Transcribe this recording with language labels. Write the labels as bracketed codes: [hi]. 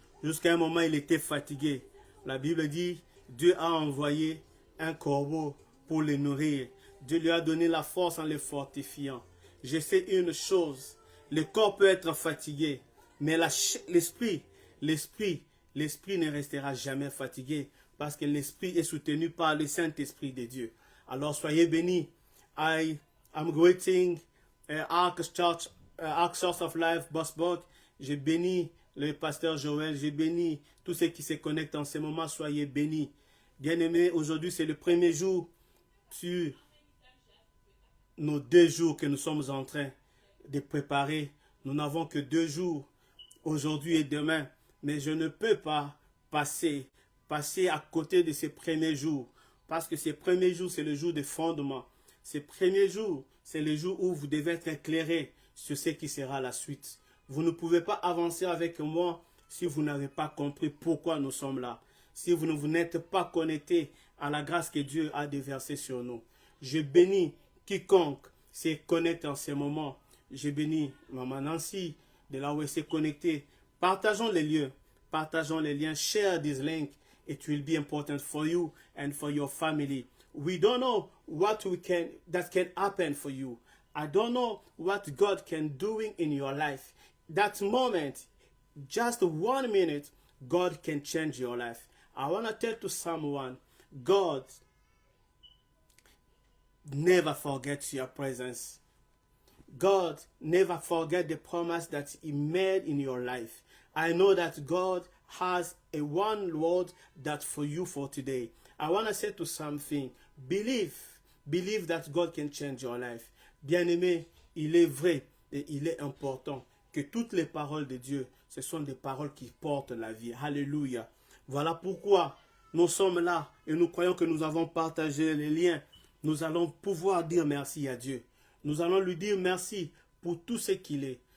[fr] Jusqu'à un moment, il était fatigué. La Bible dit, Dieu a envoyé un corbeau pour le nourrir. Dieu lui a donné la force en le fortifiant. Je sais une chose, le corps peut être fatigué, mais l'esprit ne restera jamais fatigué parce que l'esprit est soutenu par le Saint-Esprit de Dieu. Alors soyez bénis. [en] I'm greeting Ark Church of Life, Bosburg. [fr] Je bénis le pasteur Joël, je bénis tous ceux qui se connectent en ce moment, soyez bénis. Bien-aimés, aujourd'hui c'est le premier jour sur nos 2 jours que nous sommes en train de préparer. Nous n'avons que 2 jours, aujourd'hui et demain. Mais je ne peux pas passer à côté de ces premiers jours. Parce que ces premiers jours, c'est le jour de fondement. Ces premiers jours, c'est le jour où vous devez être éclairé sur ce qui sera la suite. Vous ne pouvez pas avancer avec moi si vous n'avez pas compris pourquoi nous sommes là. Si vous n'êtes pas connecté à la grâce que Dieu a déversée sur nous. Je bénis quiconque se connecte en ce moment. Je bénis Maman Nancy de là où elle s'est connectée. Partageons les lieux, partageons les liens. [en] Share this link. It will be important for you and for your family. We don't know what that can happen for you. I don't know what God can do in your life. That moment, just 1 minute, God can change your life. I want to tell to someone, God never forgets your presence. God never forget the promise that He made in your life. I know that God has a one word that for you for today. I want to say to something, believe that God can change your life. [fr] Bien-aimé, il est vrai et il est important que toutes les paroles de Dieu, ce sont des paroles qui portent la vie. Alléluia. Voilà pourquoi nous sommes là et nous croyons que nous avons partagé les liens. Nous allons pouvoir dire merci à Dieu. Nous allons lui dire merci pour tout ce qu'il est.